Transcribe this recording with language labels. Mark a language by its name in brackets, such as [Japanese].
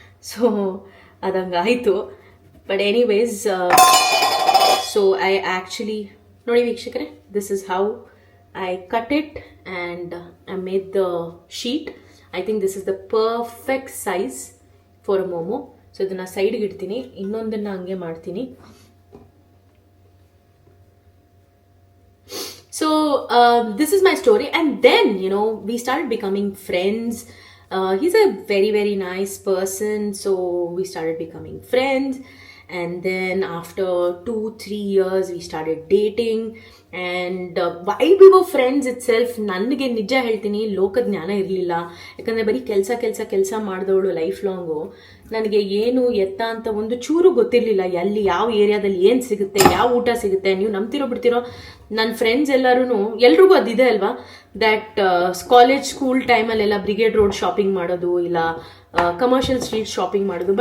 [Kannada] So ಅದಂಗಾಯಿತು. [English] but anyways, so I actually [Kannada] ನೋಡಿ ವೀಕ್ಷಕರೇ, [English] This is how I cut it and I made the sheet. I think this is the perfect size for a momo. [Kannada] So ಇದನ್ನು ಸೈಡ್ಗೆ ಇಡ್ತೀನಿ, ಇನ್ನೊಂದನ್ನು ಹಂಗೆ ಮಾಡ್ತೀನಿ. [English] So this is my story, and then we started becoming friends. He's a very, very nice person, so we started becoming friends, and then after 2-3 years we started dating. And while we were friends itself, [Kannada] ನನಗೆ ನಿಜ ಹೇಳ್ತೀನಿ, ಲೋಕದ ಜ್ಞಾನ ಇರಲಿಲ್ಲ. ಯಾಕಂದರೆ ಬರೀ ಕೆಲಸ ಮಾಡಿದವಳು life long. ನನಗೆ ಏನು ಎತ್ತ ಅಂತ ಒಂದು ಚೂರು ಗೊತ್ತಿರಲಿಲ್ಲ. ಎಲ್ಲಿ ಯಾವ ಏರಿಯಾದಲ್ಲಿ ಏನು ಸಿಗುತ್ತೆ, ಯಾವ ಊಟ ಸಿಗುತ್ತೆ. ನೀವು ನಂಬ್ತಿರೋ ಬಿಡ್ತಿರೋ, ನನ್ನ ಫ್ರೆಂಡ್ಸ್ ಎಲ್ರಿಗೂ ಅದಿದೆ ಅಲ್ವಾ, ದ್ಯಾಟ್ ಕಾಲೇಜ್ ಸ್ಕೂಲ್ ಟೈಮಲ್ಲೆಲ್ಲ ಬ್ರಿಗೇಡ್ ರೋಡ್ ಶಾಪಿಂಗ್ ಮಾಡೋದು, ಇಲ್ಲ ಕಮರ್ಷಿಯಲ್ ಸ್ಟ್ರೀಟ್ ಶಾಪಿಂಗ್ ಮಾಡೋದು.